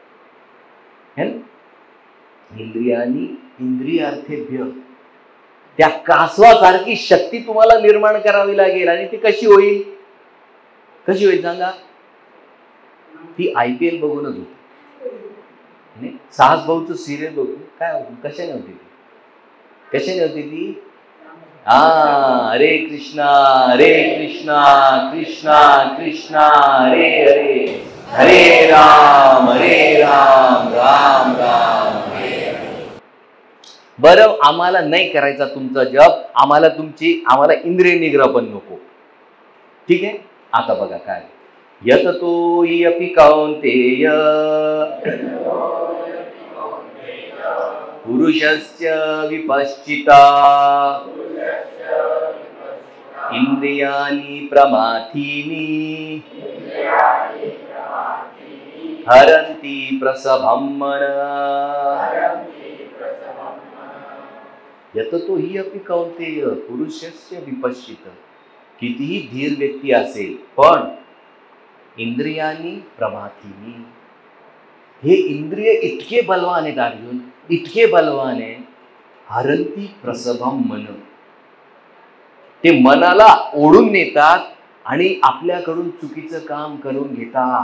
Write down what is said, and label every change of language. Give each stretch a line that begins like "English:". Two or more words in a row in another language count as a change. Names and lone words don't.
Sanskrit: इंद्रियानी इंद्रियार्थेभ्य,
Marathi: त्या कासवासारखी शक्ती तुम्हाला निर्माण करावी लागेल. आणि ती कशी होईल? कशी होईल सांगा? ती IPL बघूनच होती. साहस भाऊचं सिरियल बघून काय होती? कशाने होती ती? कशाने होती ती?
Sanskrit: हरे कृष्णा कृष्णा कृष्णा हरे हरे, हरे राम राम राम हरे हरे.
Marathi: बरं, आम्हाला नाही करायचा तुमचा जप, आम्हाला इंद्रिय निग्रह पण नको. ठीक आहे, आता बघा काय.
Sanskrit: यततो यपि कौन्तेय पुरुषस्य विपश्चिता इंद्रियाणि प्रमाथीनि हरन्ति प्रसभं मन. यततो हि अपि कौन्तेय पुरुषस्य विपश्चित.
Marathi: कितीही धीर व्यक्ती असेल पण
Sanskrit: इंद्रियानी प्रमाथीनी,
Marathi: हे इंद्रिय इतके बलवान आहेत अर्जुन, इतके बलवान आहे.
Sanskrit: हरंती प्रसभम मन,
Marathi: ते मनाला ओढून नेतात आणि आपल्याकडून चुकीचं काम करून घेतात.